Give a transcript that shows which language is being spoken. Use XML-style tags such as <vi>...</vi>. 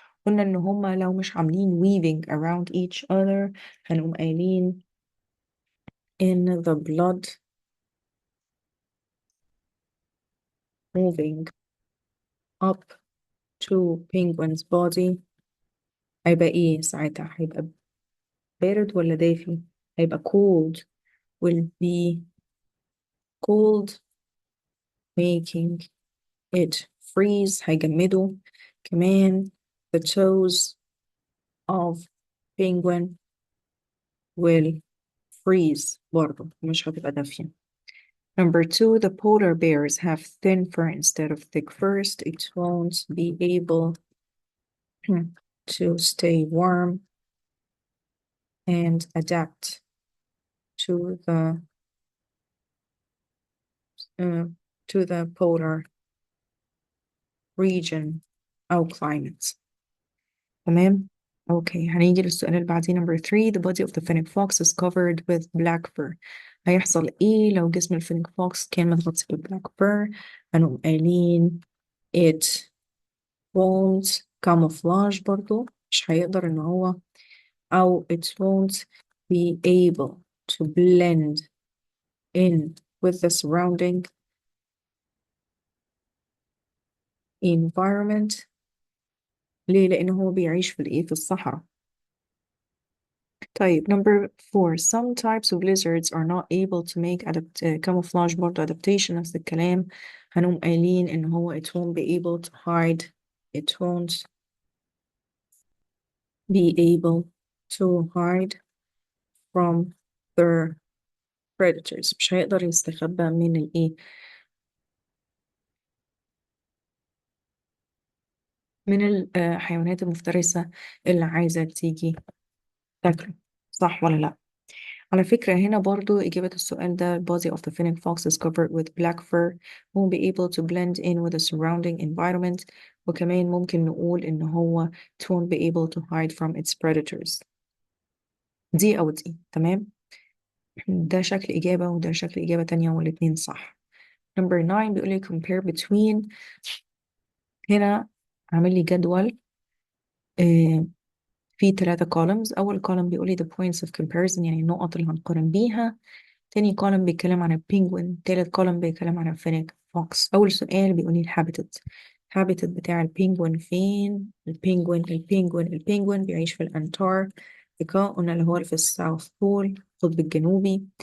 <ar>قلنا إن هما لو مش عاملين weaving around each other هنقوم قايلين</ar> <en>in the blood moving up to penguin's body</en> <ar>هيبقى ايه ساعتها؟ هيبقى بارد ولا دافي؟ هيبقى cold.</ar> <en>will be cold making it freeze،</en> <ar>هيجمده. كمان</ar> <en>the toes of penguin will freeze</en> <ar>برضه مش هتبقى دافية.</ar> <en>Number two, the polar bears have thin fur instead of thick fur. It won't be able to stay warm and adapt to the uh, polar region أو climate.</en> <ar>تمام؟ اوكي هنيجي للسؤال اللي بعديه.</ar> <en>number 3, the body of the fennec fox is covered with black fur.</en> <ar>هيحصل ايه لو جسم الفينيك فوكس كان متغطي بالبلاك fur؟ هنقوم قايلين</ar> <en>it won't camouflage</en> <ar>برضو مش هيقدر ان هو أو</ar> <en>it won't be able to blend in with the surrounding environment.</en> <ar>ليه؟ لأنه هو بيعيش في الإيه؟ في الصحراء.</ar> <en>طيب number 4, some types of lizards are not able to make camouflage برضه adaptation</en> <ar>نفس الكلام. هنقوم قايلين إن هو</ar> <en>it won't be able to hide, it won't be able to hide from their predators.</en> <ar>مش هيقدر يستخبى من الإيه؟ من الحيوانات المفترسة اللي عايزة تيجي تاكله. صح ولا لأ؟ على فكرة هنا برضو إجابة السؤال ده</ar> <en>body of the fennec fox is covered with black fur, won't be able to blend in with the surrounding environment.</en> <ar>وكمان ممكن نقول إن هو</ar> <en>it won't be able to hide from its predators.</en> <ar>دي أو دي. تمام؟ ده شكل إجابة وده شكل إجابة تانية والاتنين صح.</ar> <en>number 9</en> <ar>بيقول لي</ar> <en>compare between.</en> <ar>هنا عامل لي جدول في 3 columns. أول column بيقول لي</ar> <en>the points of comparison</en> <ar>يعني النقط اللي هنقارن بيها. تاني column بيتكلم عن البينجوين. تالت column بيتكلم عن الفينيك فوكس. أول سؤال بيقول لي الهابيتات. الهابيتات بتاع البينجوين فين؟ البينجوين بيعيش في الأنتاركتيكا قلنا اللي هو في الساوث بول القطب الجنوبي.</ar>